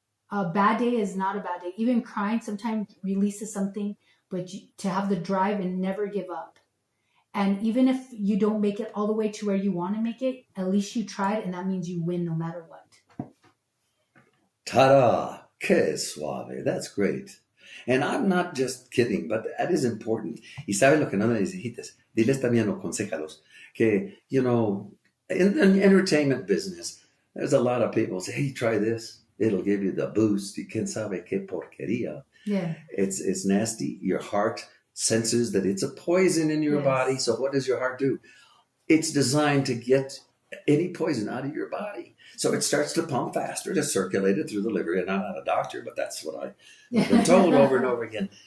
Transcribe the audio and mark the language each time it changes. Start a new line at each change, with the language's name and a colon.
English: A bad day is not a bad day. Even crying sometimes releases something, but to have the drive and never give up. And even if you don't make it all the way to where you want to make it, at least you tried, and that means you win no matter what. Ta-da!
Spanish: Que suave.
English: That's great. And I'm not just kidding, but that is important.
Spanish: Y sabes lo que no me dijiste. Diles también o conséjalos que,
English: you know, in the entertainment business, there's a lot of people say, hey, try this. It'll give you the boost.
Spanish: Y quién sabe qué porquería.
English: Yeah. It's nasty. Your heart senses that it's a poison in your body. So what does your heart do? It's designed to get any poison out of your body. So it starts to pump faster to circulate it through the liver. And I'm not a doctor, but that's what I've been told over and over again.